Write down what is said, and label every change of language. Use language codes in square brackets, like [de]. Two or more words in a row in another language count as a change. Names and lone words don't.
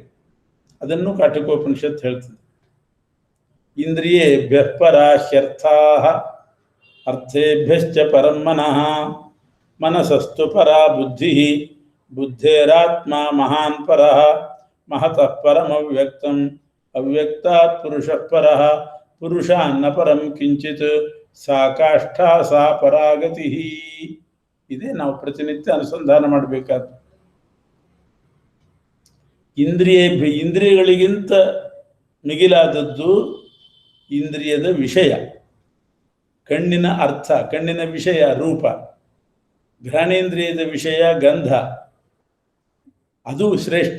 [kn] ಅದನ್ನು ಕಾಠಿಕೋಪನಿಷತ್ ಹೇಳ್ತದೆ. [sa] ಇಂದ್ರಿಯೇಭ್ಯ ಪರಾಶ್ಯರ್ಥಾಃ ಅರ್ಥೇಭ್ಯಶ್ಚ ಪರಂ ಮನಃ ಮನಸಸ್ತು ಪರಾ ಬುದ್ಧಿ ಬುದ್ಧೇರಾತ್ಮ ಮಹಾನ್ ಪರಃ ಮಹತಃ ಪರಂ ಅವ್ಯಕ್ತಂ ಅವ್ಯಕ್ತಾತ್ ಪುರುಷಃ ಪರಃ ಪುರುಷಾನ್ನ ಪರಂ ಕಿಂಚಿತ್ ಸಾ ಕಾಷ್ಠಾ ಸಾ ಪರಾಗತಿ. [kn] ಇದೇ ನಾವು ಪ್ರತಿನಿತ್ಯ ಅನುಸಂಧಾನ ಮಾಡಬೇಕಾದ್ದು. ಇಂದ್ರಿಯಗಳಿಗಿಂತ ಮಿಗಿಲಾದದ್ದು ಇಂದ್ರಿಯದ ವಿಷಯ. ಕಣ್ಣಿನ ಅರ್ಥ, ಕಣ್ಣಿನ ವಿಷಯ ರೂಪ, ಘ್ರಾಣೇಂದ್ರಿಯದ ವಿಷಯ ಗಂಧ, ಅದು ಶ್ರೇಷ್ಠ.